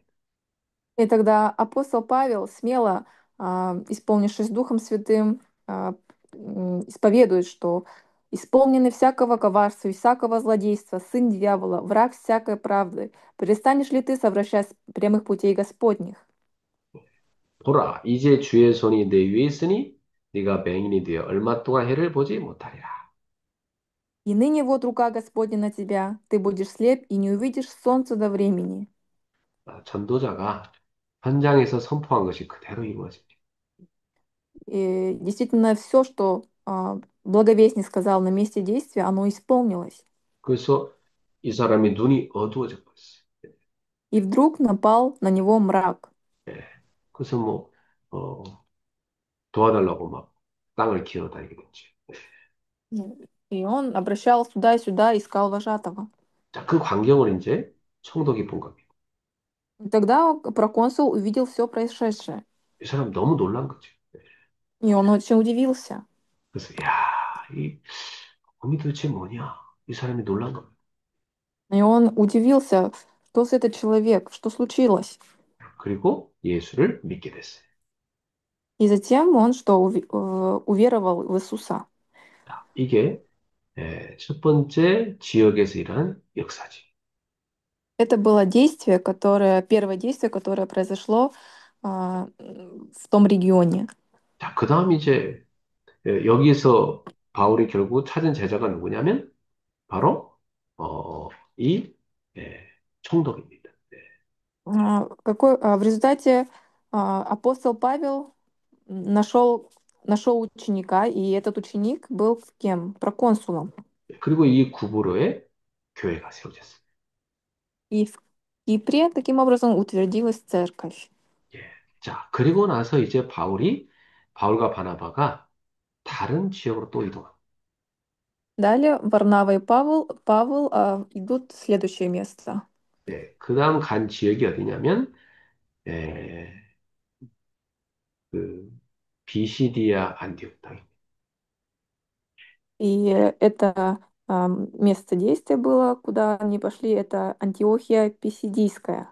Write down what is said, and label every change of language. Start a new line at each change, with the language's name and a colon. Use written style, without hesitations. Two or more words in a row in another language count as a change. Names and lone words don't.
Russian: И тогда апостол Павел смело, исполнившись Духом Святым, исповедует, что исполненный всякого коварства и всякого злодейства, сын дьявола, враг всякой правды, перестанешь ли ты совращать с прямых путей Господних?
Korean: 보라 이제 주의 손이 내 위에 있으니 네가 맹인이 되어 얼마 동안 해를 보지 못하리라.
Russian: И ныне вот рука Господня на тебя, ты будешь слеп и не увидишь солнца до времени.
Korean: 전도자가 현장에서 선포한 것이 그대로 이루어집니다.
Russian: И действительно, все, что благовестник сказал на месте действия, оно исполнилось.
Korean: 그래서 이 사람이 눈이 어두워져 버렸어요.
Russian: И вдруг напал на него мрак.
Korean: 예. 그래서 뭐 어, 도와달라고 막 땅을 기어다니게 됐지.
Russian: И он обращался туда и сюда, искал вожатого.
Korean: 자, 그 광경을 이제 총독이 본 겁니다.
Russian: И тогда проконсул увидел все происшедшее.
Korean: 이 사람 너무 놀란 거죠.
Russian: И он очень удивился.
Korean: 그래서 야, 이 범이 도대체 뭐냐? 이 사람이 놀란 겁니다.
Russian: И он удивился, что с этот человек, что случилось.
Korean: 그리고 예수를 믿게 됐어요.
Russian: И затем он что, уверовал в Иисуса.
Korean: 자, 이게 첫 번째 지역에서 일어난 역사지.
Russian: Это было действие, первое действие, которое произошло в том регионе.
Korean: 자, 그 다음 이제 여기서 바울이 결국 찾은 제자가 누구냐면 바로 이 예, 총독입니다. 네.
Russian: В результате апостол Павел нашел, нашел ученика, и этот ученик был кем? Проконсулом.
Korean: 그리고 이 구부로에 교회가 세워졌습니다.
Russian: И в Кипре таким образом утвердилась церковь.
Korean: 예. 자, 그리고 나서 이제 바울과 바나바가 다른 지역으로 또 이동합니다.
Russian: Далее Варнава и Павел идут в следующее место.
Korean: 네, 그 다음 간 지역이 어디냐면, 예, 그, 비시디아 안디옥 땅입니다.
Russian: И это место действия было, куда они пошли, это Антиохия Писидийская.